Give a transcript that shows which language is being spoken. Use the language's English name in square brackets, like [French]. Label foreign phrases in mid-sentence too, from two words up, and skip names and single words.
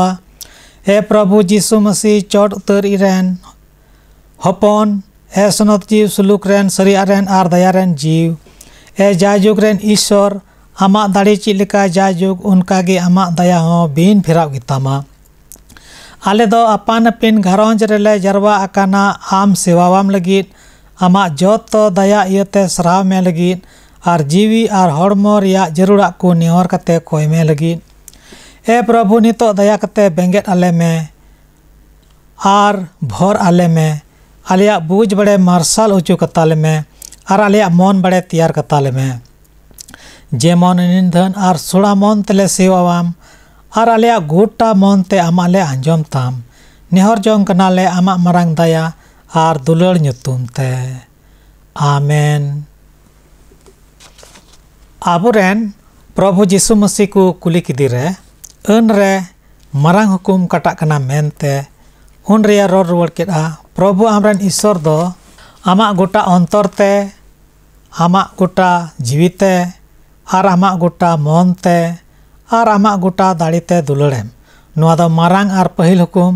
[Santali] ए प्रभु जीसु मसीह चोट उतर इरेन हपन। ए सनत जीव सुलुक रेन सरिया रेन और दया रेन जीव। ए जायजुग रेन ईश्वर आमा दाड़ी चिलिका जायजुग उनका गे आमा दया हो बीन फिराव गितामा। आले दो अपान अपिन घरोंज रेले जरवा अकाना आम सेवावाम लगित आमा जोतो दया इयते सराव में लगित और जीवी और हड़मो रिया जरूरा को निहोर कते कोय में लगित। ए प्रभु नितो दया कते बेंगेट आले में और भोर आले में आलिया बूझ बड़े मार्शल उचू कताले में और आलिया मन बड़े तैयार कताले में जेमन निंदन और सुड़ा मन तले सेवावाम और आलिया गोटा मन ते आमाले आंजोम ताम निहोर जोंग कनाले आमा मरांग दया और दुलड़ ᱧᱩᱛᱩᱢ ते आमेन। आबुरेन प्रभु जीसु मसीह को कुली किदिरे अन रे मरांग हुकुम कटा कना मेनते उन रिया रोड रुवड़ केदा प्रभु आमरेन ईश्वर दो आमा गोटा अंतर ते आमा गोटा जीविते और आमा गोटा मन ते और आमा गोटा दाड़ी ते दुलड़ेम नुआ दो मारांग और पहिल हुकुम।